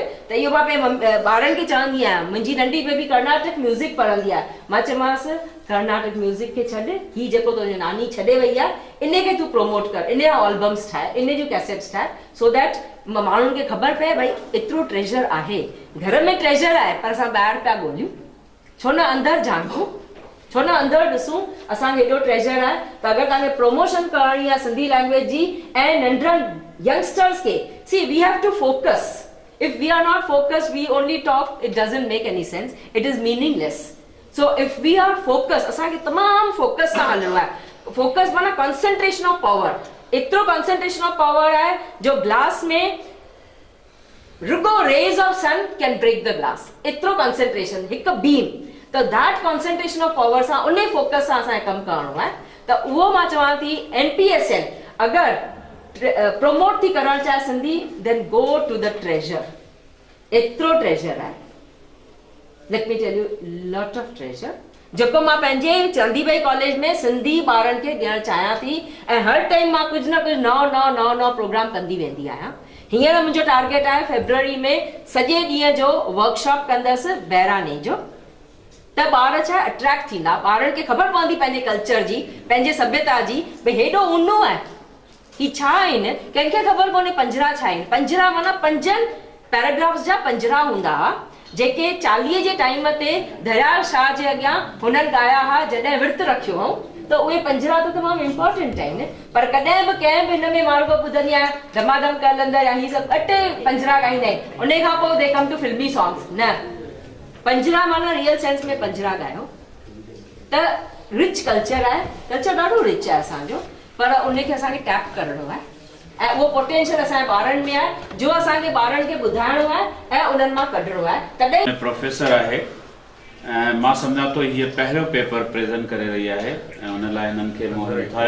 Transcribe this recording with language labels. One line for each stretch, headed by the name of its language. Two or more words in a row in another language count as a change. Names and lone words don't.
Sindhi: त इहो मां पंहिंजे ॿारनि खे चवंदी आहियां, मुंहिंजी नंढी
English: baby Carnatic music
Sindhi: पढ़ंदी आहे, मां चयोमांसि
English: Carnatic music
Sindhi: खे छॾ, हीउ जेको तुंहिंजी नानी छॾे वई आहे इन खे तूं प्रोमोट कर, इन जा एल्बम्स ठाहे, इन जूं कैसेट्स ठाहे,
English: so that
Sindhi: माण्हुनि खे ख़बर पए भई एतिरो ट्रेजर आहे, घर में ट्रेजर आहे पर असां ॿाहिरि पिया ॻोल्हियूं, छो न अंदरि झांकूं, छो न अंदरि ॾिसूं असांखे एॾो ट्रेजर आहे। त अगरि तव्हांखे प्रमोशन करणी आहे
English: Sindhi language
Sindhi: जी ऐं नंढड़नि यंगस्टर्स खे,
English: See we have to focus, if we are not focus we only talk, it doesn't make any sense, it is meaningless. so if we are focus,
Sindhi: असांखे तमामु फोकस सां हलणो आहे।
English: फोकस माना concentration of power, एतिरो concentration of power
Sindhi: आहे जो
English: ग्लास
Sindhi: में रुगो
English: rays of sun can break the glass,
Sindhi: एतिरो कॉन्सेंट्रेशन, हिकु बीम, त
English: that concentration of power
Sindhi: सां उन फोकस सां असांखे कमु करिणो आहे। त उहो मां चवां थी NPSL अगरि प्रमोट थी करणु चाहे सिंधी,
English: then go to the treasure, एतिरो ट्रेजर आहे, let me tell you lot of treasure,
Sindhi: जेको मां पंहिंजे चंदीबाई कॉलेज में सिंधी ॿारनि खे ॾियणु चाहियां थी, ऐं हर टाइम मां कुझु न कुझु नओं प्रोग्राम कंदी वेंदी आहियां। हींअर मुंहिंजो टारगेट आहे फेब्रुअरी में सॼे ॾींहं जो वर्कशॉप कंदसि बहिराणे जो, त ॿार छा अट्रैक्ट थींदा, ॿारनि खे ख़बर पवंदी पंहिंजे कल्चर जी, पंहिंजे सभ्यता जी, भई हेॾो ऊनो आहे, ही छा आहिनि, कंहिंखे ख़बर कोन्हे पंजरा छा आहिनि। पंजरा माना 5 पैराग्राफ्स जा पंजरा हूंदा हुआ, जेके 40 जे टाइम ते दयाल शाह जे अॻियां हुननि ॻाया हुआ जॾहिं विर्त रखियो हुओ, त उहे पंजरा त तमामु इम्पोर्टेंट आहिनि। पर कॾहिं बि कंहिं बि हिन में माण्हू ॿुधंदी आहियां धमाधम कलंदर या ही सभु 8 पंजरा ॻाईंदा आहिनि, उन खां पोइ
English: they come to filmy songs,
Sindhi: न, पंजरा माना
English: real sense
Sindhi: में पंजरा ॻायो। त
English: rich culture
Sindhi: आहे, कल्चर ॾाढो रिच आहे असांजो, पर उनखे असांखे टैप करणो आहे, ऐं उहो पोटेंशियल असांजे ॿारनि में आहे जो असांखे ॿारनि खे ॿुधाइणो आहे ऐं उन्हनि मां कढणो आहे। तॾहिं प्रोफेसर आहे ऐं मां सम्झां थो हीअ पहिरियों
English: paper present
Sindhi: करे रही आहे, ऐं उन लाइ हिननि खे मोहर ठाहियो।